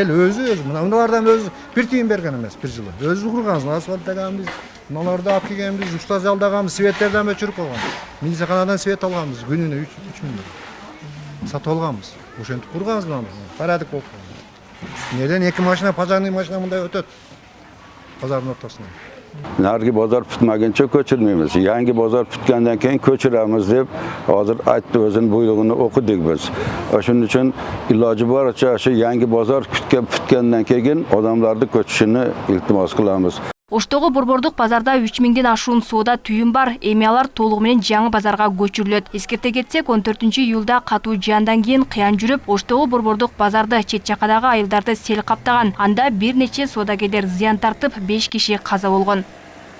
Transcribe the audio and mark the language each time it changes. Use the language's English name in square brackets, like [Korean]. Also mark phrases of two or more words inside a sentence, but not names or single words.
[Kyrgyz] Эл өзү мыналардан өзү бир тыйын берген эмес бир жылы. Өзү курганбыз, асфальт таганбыз, мыналарды алып келгенбиз, уста жалдаганбыз, светтерден өчүрүп койгон. Милициянадан свет алганбыз, күнүнө 3 миң. Сатып алганбыз. Ошентип курганбыз мына. Парадык болуп калган. Неден 2 машина, [Russian] пожарный машина [Kyrgyz] мындай өтөт. Базардын ортосунан. [Uzbek] Nargi bozor bitmaguncha ko'chirmaymiz. Yangi bozor bitgandan keyin ko'chiramiz deb hozir aytdi, o'zining buyrug'ini o'qidik biz. Shuning uchun iloji boricha shu yangi bozor bitgandan keyin odamlarni ko'chishini iltimos qilamiz. [Kyrgyz] Оштогу борбордук базарда 3000ден ашуун соода түйүн бар. Эми алар толугу менен жаңы базарга көчүрүлөт. Эскерте кетсек, 14-июлда катуу жаандан кийин кыян жүрүп, Оштогу борбордук базарды чет жакадагы айылдарды сел каптаган. Анда бир нече соодагерлер зыян тартып, 5 киши каза болгон.